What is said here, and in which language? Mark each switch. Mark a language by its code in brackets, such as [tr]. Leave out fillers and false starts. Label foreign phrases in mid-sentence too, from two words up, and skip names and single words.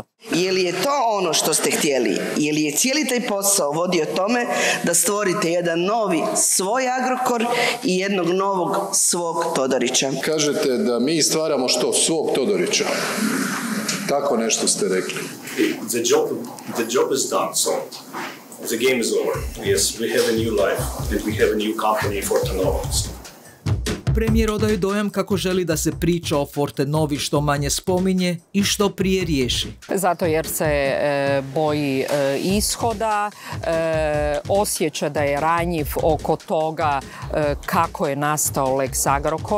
[hr] Je li je to ono što ste htjeli? Je li je cijeli taj posao vodio tome da stvorite jedan novi svoj Agrokor i jednog novog svog Todorića? Kažete da mi stvaramo što? Svog Todorića. Tako nešto ste rekli. [en] The job is done, so the game is over. Yes, we have a new life. We have a new company, Fortenova. [hr] Premijer odaje dojam kako želi da se priča o Fortenovi što manje spominje i što prije riješi. Zato jer se boji ishoda, osjeća da je ranjiv oko toga kako je nastao Lex Agrokor.